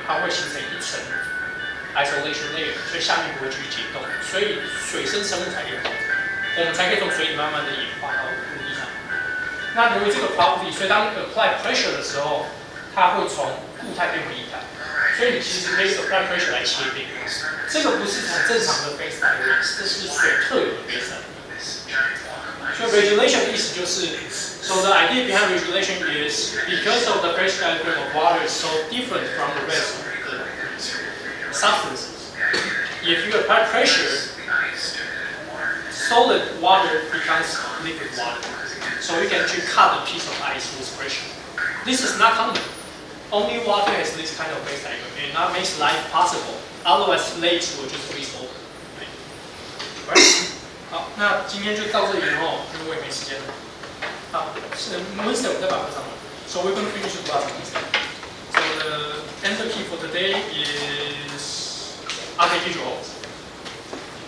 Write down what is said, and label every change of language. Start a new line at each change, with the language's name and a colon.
Chinese: 它会形成一层 isolation layer， 所以下面不会继续解冻，所以水生生物才可以活着，我们才可以从水里慢慢的演化到陆地上。那由于这个 property， 所以当你 apply pressure 的时候，它会从固态变回液态，所以你其实可以 apply pressure 来切冰。这个不是很正常的 phase diagram， 这是水特有的 phase diagram。所以 regulation 的意思就是
English: ，so the idea behind regulation is because of the phase diagram of water is so different from the rest of the substances. If you apply pressure, solid water becomes liquid water. So you can actually cut a piece of ice with pressure. This is not common. Only water has this kind of phase diagram, and that makes life possible. Otherwise, lakes will just freeze over. Right?
Chinese: 好，那今天就到这里哦，因为我也没时间了。好，是 Wednesday 我再把它上完。
English: So we're going to finish the class on Wednesday. So the answer key for today is NTHU.